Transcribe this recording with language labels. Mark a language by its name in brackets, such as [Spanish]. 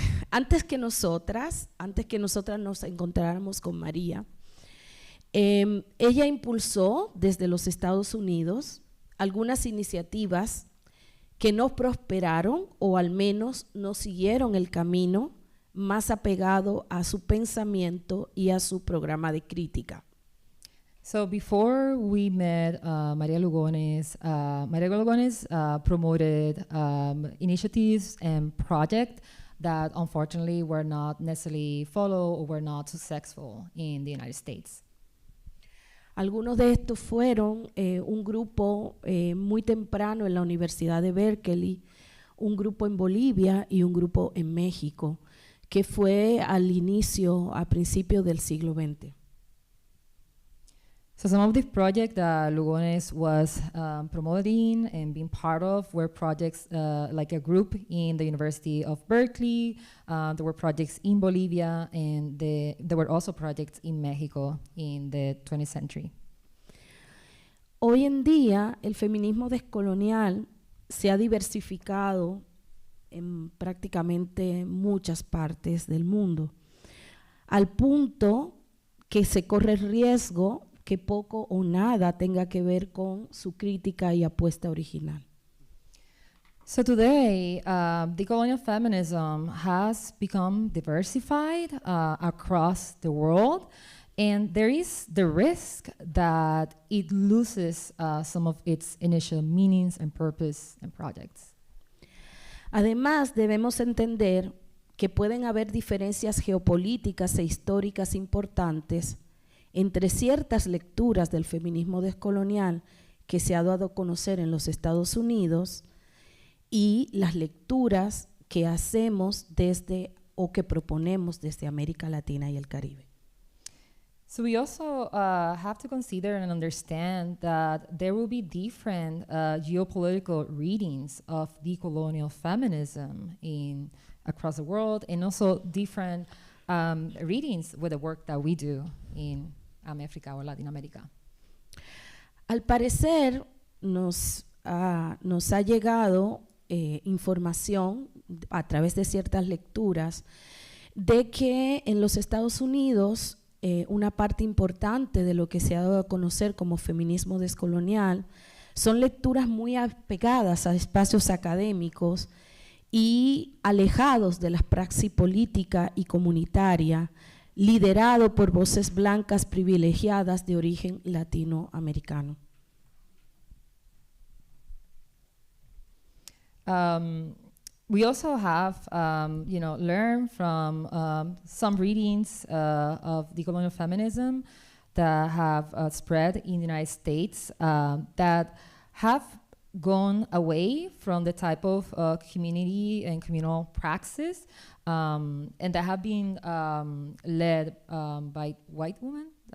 [Spanish] Antes que nosotras nos encontráramos con María, ella impulsó desde los Estados Unidos algunas iniciativas que no prosperaron o al menos no siguieron el camino más apegado a su pensamiento y a su programa de crítica. [English] So before we met Maria Lugones promoted initiatives and projects that unfortunately were not necessarily followed or were not successful in the United States. [Spanish] Algunos de estos fueron un grupo muy temprano en la Universidad de Berkeley, un grupo en Bolivia y un grupo en México, que fue al inicio, a principios del siglo XX. [English] So some of the projects that Lugones was promoting and being part of were projects like a group in the University of Berkeley. There were projects in Bolivia, and there were also projects in Mexico in the 20th century. [Spanish] Hoy en día, el feminismo descolonial se ha diversificado en prácticamente muchas partes del mundo, al punto que se corre el riesgo que poco o nada tenga que ver con su crítica y apuesta original. [English] So today, decolonial feminism has become diversified across the world, and there is the risk that it loses some of its initial meanings and purpose and projects. [Spanish] Además, debemos entender que pueden haber diferencias geopolíticas e históricas importantes entre ciertas lecturas del feminismo descolonial que se ha dado a conocer en los Estados Unidos y las lecturas que hacemos desde o que proponemos desde América Latina y el Caribe. [English] So we also have to consider and understand that there will be different geopolitical readings of decolonial feminism across the world, and also different readings with the work that we do in [Spanish] África o Latinoamérica. Al parecer nos ha llegado información a través de ciertas lecturas de que en los Estados Unidos una parte importante de lo que se ha dado a conocer como feminismo descolonial son lecturas muy apegadas a espacios académicos y alejados de la praxis política y comunitaria, liderado por voces blancas privilegiadas de origen latinoamericano. [English] We also have, learned from some readings of decolonial feminism that have spread in the United States that have gone away from the type of community and communal praxis and that have been led by white women.